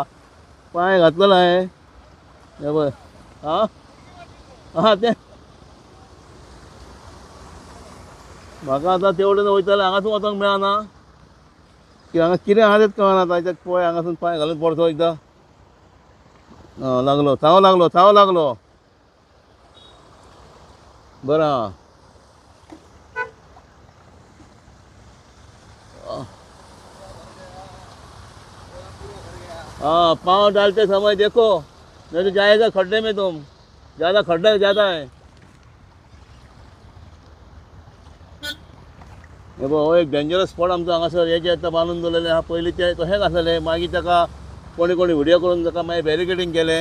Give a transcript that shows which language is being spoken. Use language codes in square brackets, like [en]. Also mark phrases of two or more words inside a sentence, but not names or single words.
[kok] पांय घातलेलो हांवें हे पळय. आं आहा तें म्हाका आतां तेवडेन वयतालें हांगासून वचोंक मेळना की हांगा कितें आहा तेंच कळना. ताच्याक पळय हांगासून पांय घालून पडचो एकदां. लागलो चाव लागलो चाव लागलो. बरें आहा. [hi] हाँ पाँव डालते समय देखो नहीं तो जाएगा खड्डे में तुम. ज़्यादा खड्डा ज़्यादा है. [kok] हे पळय हो एक [en] dangerous spot [kok] आमचो हांगासर. हे जे आतां बांदून दवरलेले आहा पयलीं ते तशेंच आसलेले. मागीर ताका कोणी कोणी व्हिडियो करून ताका मागीर बॅरिकेडींग केलें.